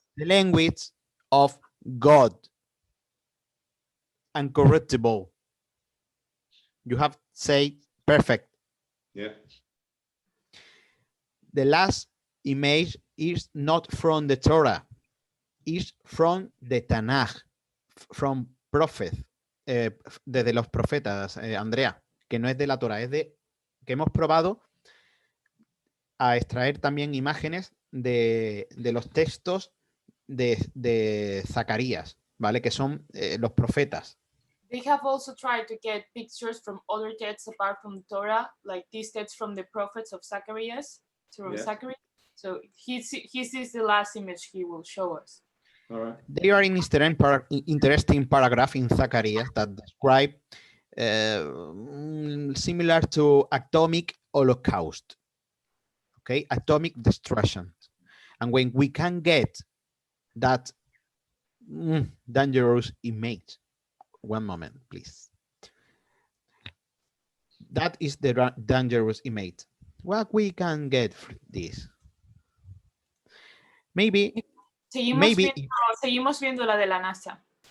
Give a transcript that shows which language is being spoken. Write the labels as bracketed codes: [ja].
[en] The language of God. Uncorruptible. You have said perfect. Yeah. The last image is not from the Torah. It's from the Tanakh, from prophet, [es] desde los profetas, Andrea, que no es de la Torah, es de que hemos probado a extraer también imágenes de los textos de Zacarías, ¿vale? Que son los profetas. [en] They have also tried to get pictures from other texts apart from Torah, like these texts from the prophets of Zacharias. Zacharias. So this is the last image he will show us. All right. They are an interesting paragraph in Zacharias that describe similar to atomic holocaust. Okay, atomic destruction. And when we can get that dangerous image, one moment, please. That is the dangerous image. What we can get from this? Maybe. [es] Seguimos viendo la de la NASA.